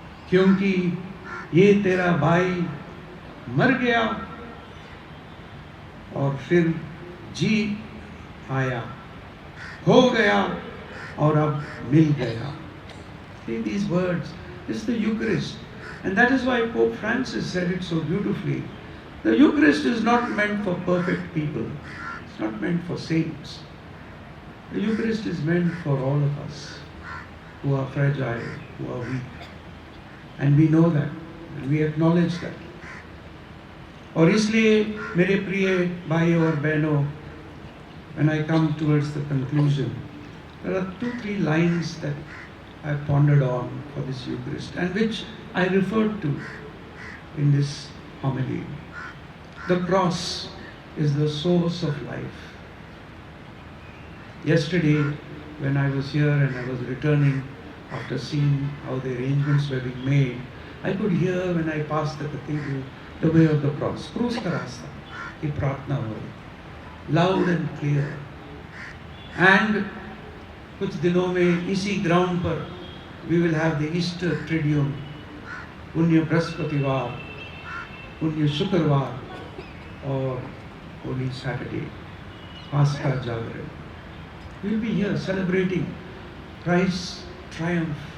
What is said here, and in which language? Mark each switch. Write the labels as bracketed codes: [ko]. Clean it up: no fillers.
[hi] क्योंकि ये तेरा भाई मर गया और फिर जी आया, हो गया और अब मिल गया. [en] See these words, this is the Eucharist, and that is why Pope Francis said it so beautifully. The Eucharist is not meant for perfect people. It's not meant for saints. The Eucharist is meant for all of us who are fragile, who are weak. And we know that, and we acknowledge that. [hi] और इसलिए मेरे प्रिय भाइयों और बहनों, [en] when I come towards the conclusion, there are 2-3 lines that I pondered on for this Eucharist and which I referred to in this homily. The cross is the source of life. Yesterday, when I was here and I was returning after seeing how the arrangements were being made, I could hear when I passed the cathedral the way of the cross. [hi] Cross का रास्ता की प्रार्थना हो रही, [en] loud and clear. [hi] And कुछ दिनों में इसी ग्राउंड पर [en] we will have the Easter Triduum, [hi] पुण्य बृहस्पतिवार, पुण्य शुक्रवार और Holy Saturday, Pascha Jagran. [en] We will be here celebrating Christ's triumph.